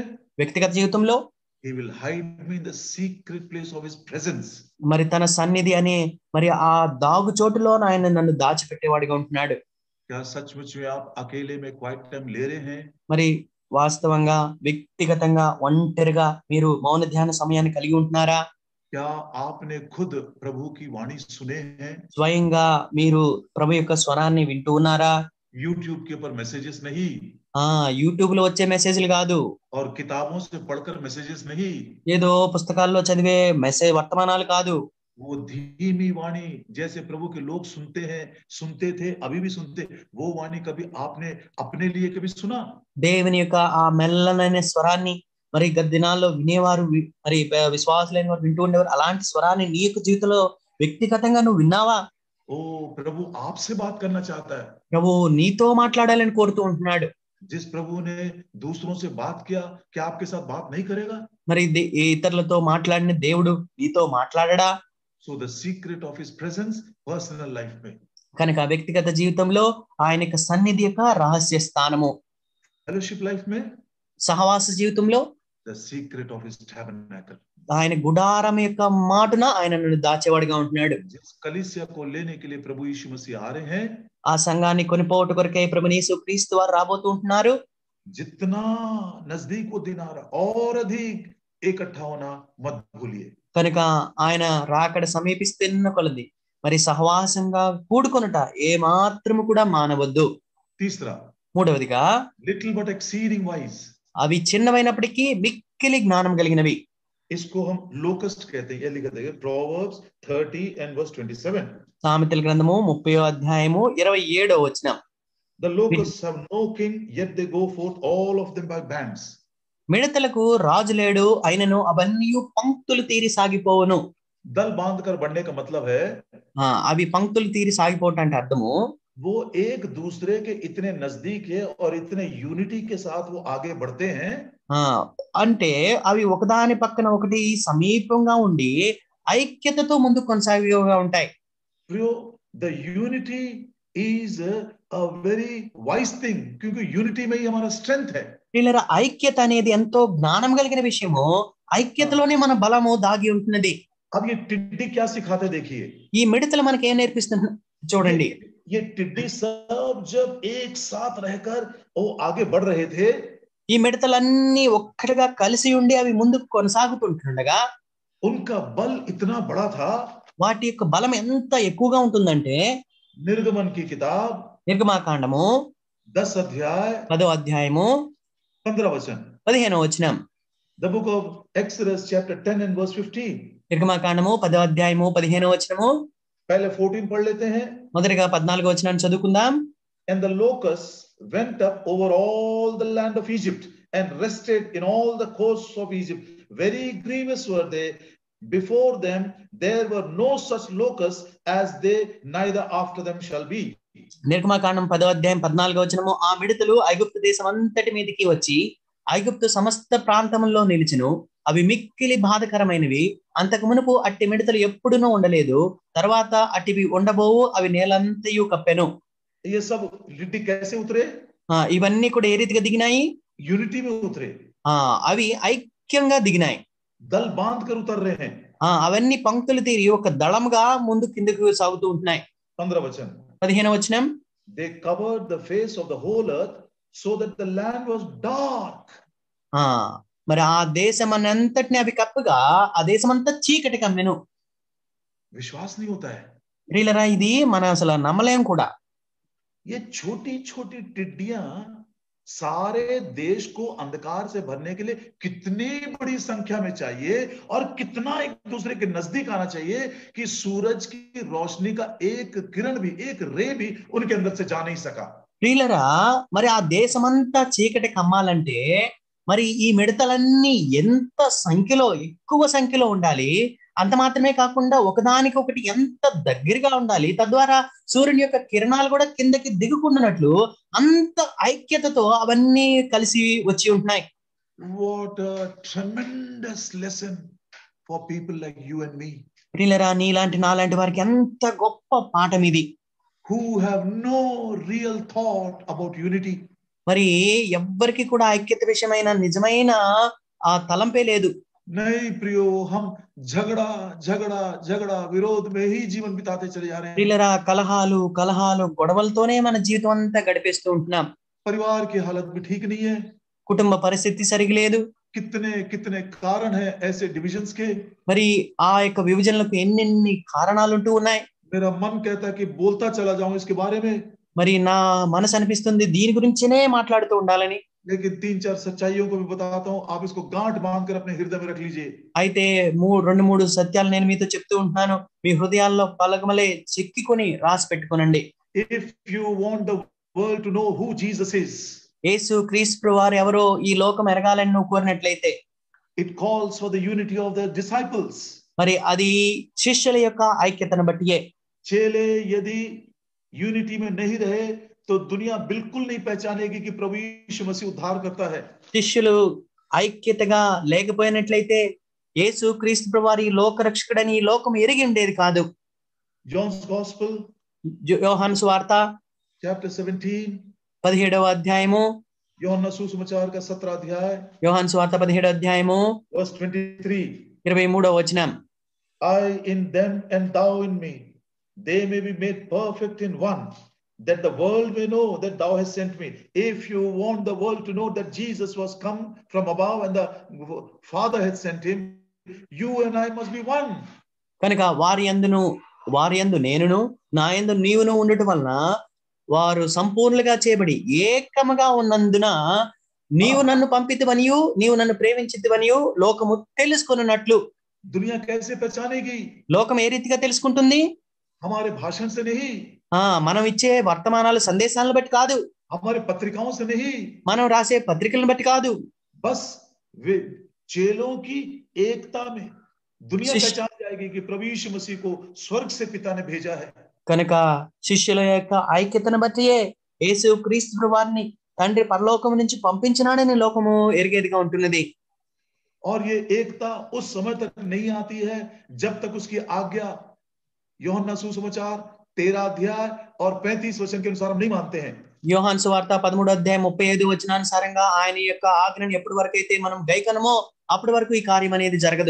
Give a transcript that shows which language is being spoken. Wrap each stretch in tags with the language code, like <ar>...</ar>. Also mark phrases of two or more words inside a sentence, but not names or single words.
<te>వ్యక్తిగత జీవితంలో</te> <en>he will hide me in the secret place of his presence.</en> <te>మరి తన సన్నిధి అనే మరి ఆ దాగు చోటులో ఆయన నన్ను దాచిపెట్టేవాడిగా ఉంటున్నాడు.</te> <hi>क्या सचमुच में आप अकेले में</hi> <en>quiet time</en> <hi>ले रहे हैं?</hi> <te>మరి వాస్తవంగా వ్యక్తిగతంగా ఒంటరిగా మీరు మౌన ధ్యాన సమయాన్ని కలిగి ఉంటున్నారా?</te> <hi>क्या आपने खुद प्रभु की वाणी सुने हैं?</hi> <te>స్వయంగా మీరు ప్రభు యొక్క స్వరాన్ని వింటూ ఉన్నారా?</te> <hi>यूट्यूब के ऊपर मैसेजेस नहीं,</hi> <te>యూట్యూబ్ లో వచ్చే మెసేజ్లు కాదు,</te> <hi>और किताबों से पढ़कर मैसेजेस नहीं,</hi> <te>ఏదో పుస్తకాల్లో చదివే వర్తమానాలు కాదు.</te> <hi>वो धीमी वाणी जैसे प्रभु के लोग सुनते हैं, सुनते थे, अभी भी सुनते, वो वाणी कभी आपने अपने लिए कभी सुना?</hi> <te>దేవుని యొక్క ఆ మెల్లనైన స్వరాన్ని మరి గత దినాల్లో వినేవారు, మరి విశ్వాసులైన వారు వింటూ ఉండేవారు. అలాంటి స్వరాన్ని నీ యొక్క జీవితంలో వ్యక్తిగతంగా నువ్వు విన్నావా?</te> <hi>ओ प्रभु आपसे बात करना चाहता है.</hi> <te>ప్రభు నీతో మాట్లాడాలని కోరుతూ ఉంటున్నాడు.</te> <hi>जिस प्रभु ने दूसरों से बात किया, क्या आपके साथ बात नहीं करेगा?</hi> <te>మరి ఇతరులతో మాట్లాడిన దేవుడు నీతో మాట్లాడడా?</te> <en>So the secret of his presence, personal life में.</en> <te>కనుక వ్యక్తిగత జీవితంలో ఆయన యొక్క సన్నిధి యొక్క రహస్య స్థానము,</te> <en>fellowship life में,</en> <te>సహవాస జీవితంలో</te> <en>the secret of his tabernacle.</en> <te>ఆయన గుడారం యొక్క మాటున ఆయన నన్ను దాచేవాడిగా ఉంటున్నాడు.</te> <hi>जिस कलीसिया को लेने के लिए प्रभु यीशु मसीह आ रहे हैं,</hi> <te>ఆ సంఘాన్ని కొనిపోవట కొరకై ప్రభువు యేసు క్రీస్తు వారు రాబోతూ ఉంటున్నారు.</te> <hi>जितना नजदीक वो दिन आ रहा और अधिक इकट्ठा होना मत भूलिए.</hi> <te>కనుక ఆయన రాకడ సమీపిస్తున్న కొలది మరి సహవాసంగా కూడుకొనుట ఏ మాత్రము కూడా మానవద్దు.</te> <hi>तीसरा,</hi> <te>మూడవదిగా</te> <en>little but exceeding wise.</en> <te>అవి చిన్నవైనప్పటికీ మిక్కిలి జ్ఞానం కలిగినవి.</te> <hi>इसको हम लोकस्ट कहते हैं. ये लिखा है</hi> <en>Proverbs 30 and verse 27.</en> <te>సామెతల గ్రంథము 30వ అధ్యాయము 27వ వచనం.</te> <en>The locusts have no king, yet they go forth all of them by bands.</en> <te>మిడతలకు రాజు లేడు, అయినను అవన్నీ పంక్తులు తీరి సాగిపోవును.</te> <hi>दल बांधकर बढ़ने का मतलब है,</hi> <te>అవి పంక్తులు తీరి సాగిపోవటం అంటే అర్థము</te> <hi>वो एक दूसरे के इतने नजदीक है और इतने यूनिटी के साथ वो आगे बढ़ते हैं.</hi> <te>అంటే అవి ఒకదాని పక్కన ఒకటి సమీపంగా ఉండి ఐక్యతతో ముందుకు కొనసాగిగా ఉంటాయి.</te> <en>The unity is a very wise thing,</en> <hi>क्योंकि यूनिटी में ही हमारा स्ट्रेंथ है.</hi> <te>ప్రియులారా, ఐక్యత అనేది ఎంతో జ్ఞానం కలిగిన విషయము. ఐక్యతలోనే మన బలము దాగి ఉంటున్నది.</te> <hi>अब ये टिड्डी क्या सिखाते देखिए.</hi> <te>ఈ మిడతలు మనకి ఏం నేర్పిస్తుంది చూడండి.</te> <hi>ये टिड्डी सब जब एक साथ रहकर वो आगे बढ़ रहे थे,</hi> <te>ఈ మిడతలన్నీ ఒక్కటిగా కలిసి ఉండి అవి ముందుకు కొనసాగుతుండగా</te> <hi>उनका बल इतना बड़ा था.</hi> <te>వాటి యొక్క బలం ఎంత ఎక్కువగా ఉంటుందంటే</te> <hi>निर्गमन की किताब</hi> <te>నిర్గమాకాండము</te> <hi>10 अध्याय</hi> <te>10వ అధ్యాయము</te> <hi>15 वचन.</hi> <te>15వ వచనం.</te> <en>The book of Exodus chapter 10 and verse 15.</en> <te>నిర్గమాకాండము 10వ అధ్యాయము 15వ వచనము.</te> <hi>पहले 14 पढ़ लेते हैं.</hi> <te>మొదటిగా 14వ వచనాన్ని చదువుకుందాం.</te> <en>And the locusts went up over all the land of Egypt and rested in all the coasts of Egypt. Very grievous were they. Before them there were no such locusts as they, neither after them shall be.</en> <te>నిర్గమాకాండం 10వ అధ్యాయం 14వ వచనము. ఆ మిడతలు ఐగుప్తు దేశం అంతటి మీదకి వచ్చి ఐగుప్తు సమస్త ప్రాంతంలో నిలిచెను. అవి మిక్కిలి బాధకరమైనవి. అంతకు మునుపు అట్టి మిడతలు ఎప్పుడునూ ఉండలేదు. తర్వాత అటివి ఉండబోవు. అవి నేలంతయు కప్పెను.</te> <hi>ये सब टिड्डी कैसे उतरे?</hi> <te>ఇవన్నీ కూడా ఏ రీతిగా దిగినాయి?</te> <hi>यूनिटी में उतरे.</hi> <te>అవి ఐక్యంగా దిగినాయి.</te> <hi>दल बांध कर उतर रहे हैं.</hi> <te>అవన్నీ పంక్తులు తీరి ఒక దళంగా ముందు కిందకు సాగుతూ ఉంటున్నాయి.</te> <hi>15 वचन.</hi> <te>15వ వచనం.</te> <en>They covered the face of the whole earth so that the land was dark.</en> <te>మరి ఆ దేశం అంతటిని అవి కప్పగా ఆ దేశం అంతా చీకటి కమ్మెను.</te> <hi>विश्वास नहीं होता है.</hi> <te>ప్రియులారా, ఇది మనం అసలు నమ్మలేం కూడా.</te> <hi>ये छोटी छोटी टिड्डियां सारे देश को अंधकार से भरने के लिए कितनी बड़ी संख्या में चाहिए और कितना एक दूसरे के नजदीक आना चाहिए कि सूरज की रोशनी का एक किरण भी, एक रे भी उनके अंदर से जा नहीं सका.</hi> <te>ప్రియులారా, మరి ఆ దేశమంతా చీకటి కమ్మాలంటే మరి ఈ మిడతలన్నీ ఎంత సంఖ్యలో, ఎక్కువ సంఖ్యలో ఉండాలి. అంత మాత్రమే కాకుండా ఒకదానికొకటి ఎంత దగ్గరగా ఉండాలి. తద్వారా సూర్యుని యొక్క కిరణాలు కూడా కిందకి దిగుకుంటున్నట్లు అంత ఐక్యతతో అవన్నీ కలిసి వచ్చి ఉంటున్నాయి.</te> <en>What a tremendous lesson for people like you and me.</en> <te>ప్రియులారా, నీలాంటి నాలాంటి వారికి ఎంత గొప్ప పాఠం ఇది.</te> <en>Who have no real thought about unity.</en> <te>మరి ఎవ్వరికి కూడా ఐక్యత విషయమైన నిజమైన ఆ తలంపే లేదు.</te> <hi>नहीं प्रियो, हम झगड़ा झगड़ा झगड़ा विरोध में ही जीवन बिताते चले जा रहे हैं.</hi> <te>ప్రియులారా, కలహాలు గొడవలతోనే మన జీవితం అంతా గడిపేస్తూ ఉంటున్నాం.</te> <hi>परिवार की हालत भी ठीक नहीं है.</hi> <te>కుటుంబ పరిస్థితి సరిగా లేదు.</te> <hi>कितने कितने कारण है ऐसे डिविजन्स के.</hi> <te>మరి ఆ యొక్క విభజనలకు ఎన్నెన్ని కారణాలు ఉంటూ ఉన్నాయి.</te> <hi>मेरा मन कहता है कि बोलता चला जाऊं इसके बारे में.</hi> <te>మరి నా మనసు అనిపిస్తుంది దీని గురించినే మాట్లాడుతూ ఉండాలని.</te> <hi>लेकिन 3-4 सच्चाइयों को भी बताता हूं, आप इसको गांठ बांधकर अपने हृदय में रख लीजिए.</hi> <te>అయితే 2-3 సత్యాలు నేను మీతో చెప్తూ ఉంటున్నాను. మీ హృదయాల్లో పలకమలే చెక్కికొని రాసి పెట్టుకోనండి.</te> <en>If you want the world to know who Jesus is,</en> <te>యేసు క్రీస్తు వారు ఎవరో ఈ లోకం ఎరగాలని నువ్వు కోరినట్లయితే</te> <en>it calls for the unity of the disciples.</en> <te>మరి అది శిష్యుల యొక్క ఐక్యతను బట్టియే.</te> <hi>चेले यदि यूनिटी में नहीं रहे तो दुनिया बिल्कुल नहीं पहचानेगी कि प्रभु यीशु मसीह उद्धार करता है.</hi> <te>శిష్యులు ఐక్యతగా లేకపోయినట్లయితే యేసు క్రీస్తు ప్రభువారు ఈ లోక రక్షకుడని ఈ లోకం ఎరిగి ఉండేది కాదు.</te> <en>John's Gospel,</en> <te>యోహాను సువార్త</te> <en>chapter 17,</en> <te>17వ అధ్యాయము,</te> <hi>योहन्ना सुसमाचार का 17 अध्याय,</hi> <te>యోహాను సువార్త 17వ అధ్యాయము</te> <en>verse 23.</en> <te>23వ వచనం.</te> <en>I in them and thou in me, they may be made perfect in one, that the world may know that thou hast sent me. If you want the world to know that Jesus was come from above and the Father had sent him, you and I must be one.</en> <te>కనుక వారి యందు నేనును నా యందు నీవును ఉండటం వలన వారు సంపూర్ణంగా చేయబడి ఏకముగా ఉన్నందున నీవు నన్ను పంపితివనియు నీవు నన్ను ప్రేమించితివనియు లోకము తెలుసుకొనున్నట్లు.</te> <hi>दुनिया कैसे पहचानेगी?</hi> <te>లోకం ఏ రీతిగా తెలుసుకుంటుంది?</te> <hi>हमारे भाषण से नहीं,</hi> <te>మనం ఇచ్చే వర్తమానాలు సందేశాలను బట్టి కాదు,</te> <hi>हमारे पत्रिकाओं से नहीं,</hi> <te>మనం రాసే పత్రికలను బట్టి కాదు.</te> <hi>बस वे चेलों की एकता में दुनिया पहचान जाएगी कि प्रभु यीशु मसीह को स्वर्ग से पिता ने भेजा है.</hi> <te>కనుక శిష్యుల యొక్క ఐక్యతను బట్టియే యేసు క్రీస్తు ప్రభువారిని తండ్రి పరలోకం నుంచి పంపించినాడని లోకము ఎరిగేదిగా ఉంటున్నది.</te> <hi>और ये एकता उस समय तक नहीं आती है जब तक उसकी आज्ञा यूहन्ना सुसमाचार 13 अध्याय और 35 वचन के अनुसार हम नहीं मानते हैं।</hi> <te>యోహాను సువార్త 13వ అధ్యాయం 35 వచనానుసారంగా ఆయన యొక్క ఆజ్ఞను ఎప్పటి వరకు అయితే మనం గైకొనమో అప్పటి వరకు ఈ కార్యం అనేది జరగదు.</te>